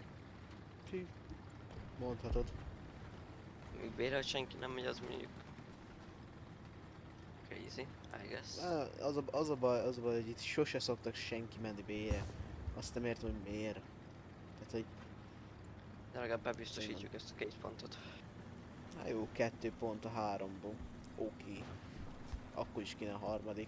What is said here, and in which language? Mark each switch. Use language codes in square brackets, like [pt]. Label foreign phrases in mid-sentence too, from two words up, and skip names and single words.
[hu] Fí. Mondhatod. Még bére, hogy senki nem megy, az mondjuk... [en] Crazy, I guess. [hu] Az a baj, hogy itt sose szoktak senki menni B-re. Azt nem értem, hogy miért. Tehát, hogy De legalább bebiztosítjuk ezt a 2 pontot. hát jó, 2 pont a 3-ból. Oké. Akkor is kéne a harmadik.